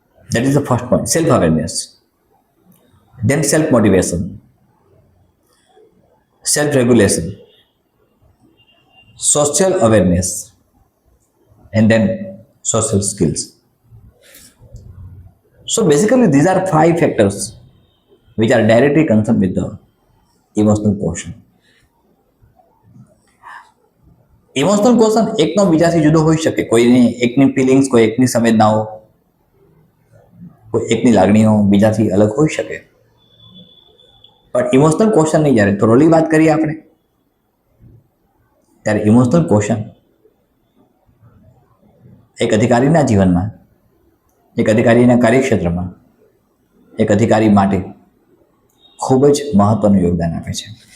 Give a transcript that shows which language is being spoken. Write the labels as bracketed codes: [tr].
[en] That is the first point, self awareness. Then self motivation, self regulation, social awareness, and then social skills. So basically these are 5 factors which are directly concerned with the emotional quotient. [gu] Emotional question એકનો બીજાથી જુદો હોઈ શકે. કોઈની એકની feelings, કોઈ એકની સંવેદનાઓ, કોઈ એકની લાગણીઓ બીજાથી અલગ હોઈ શકે. પણ ઇમોશનલ ક્વેશ્ચનની જ્યારે થોરોલી વાત કરીએ આપણે, ત્યારે ઇમોશનલ ક્વેશ્ચન એક અધિકારીના જીવનમાં, એક અધિકારીના કાર્યક્ષેત્રમાં, એક અધિકારી માટે ખૂબ જ મહત્વનું યોગદાન આપે છે.